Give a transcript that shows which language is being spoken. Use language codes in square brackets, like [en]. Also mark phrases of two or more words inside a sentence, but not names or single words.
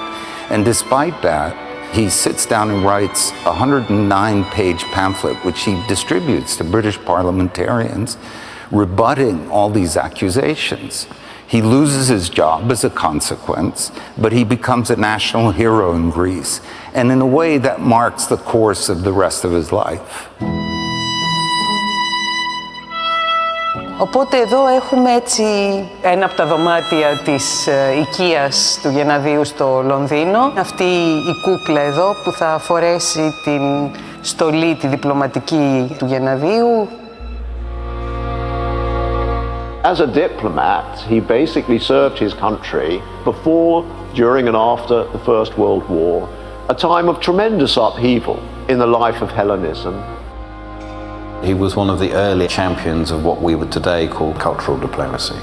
[en] And despite that, he sits down and writes a 109-page pamphlet, which he distributes to British parliamentarians, rebutting all these accusations. He loses his job as a consequence, but he becomes a national hero in Greece. And in a way, that marks the course of the rest of his life. [el] Οπότε εδώ έχουμε έτσι ένα από τα δωμάτια της οικίας του Γενναδίου στο Λονδίνο. Αυτή η κούκλα εδώ που θα φορέσει την στολή, τη διπλωματική του Γενναδίου. [en] As a diplomat, he basically served his country before, during and after the First World War, a time of tremendous upheaval in the life of Hellenism. He was one of the early champions of what we would today call cultural diplomacy.